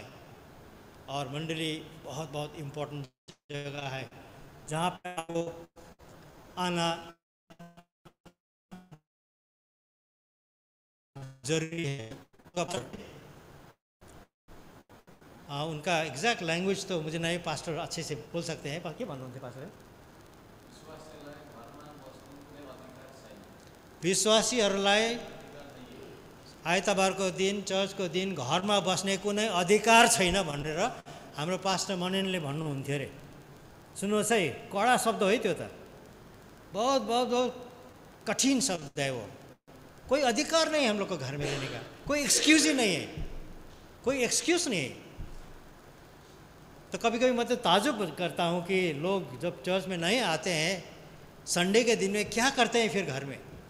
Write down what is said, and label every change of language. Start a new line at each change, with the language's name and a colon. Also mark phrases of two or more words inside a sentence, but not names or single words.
Hindi: और मंडली बहुत बहुत इम्पोर्टेंट जगह है जहाँ पर आपको आना जरूरी है। उनका
English: exact language
Hindi: तो मुझे नहीं पास्टर अच्छे से बोल सकते हैं,
Nepali: के भन्नुहुन्थ्यो पास्टर? विश्वासीहरूलाई आइतबारको दिन, चर्चको दिन घरमा बस्ने कुनै अधिकार छैन भनेर हाम्रो पास्टर मननले भन्नुहुन्थ्यो अरे। सुन्नुहोस् है, कडा शब्द है त्यो त,
Hindi: बहुत बहुत बहुत कठिन शब्द है वो। कोई अधिकार नहीं हम लोग को घर में रहने का, कोई एक्सक्यूज ही नहीं है, कोई एक्सक्यूज नहीं है। तो कभी कभी मैं तो ताजुब करता हूँ कि लोग जब चर्च में नहीं आते हैं संडे के दिन में, क्या करते हैं फिर घर में।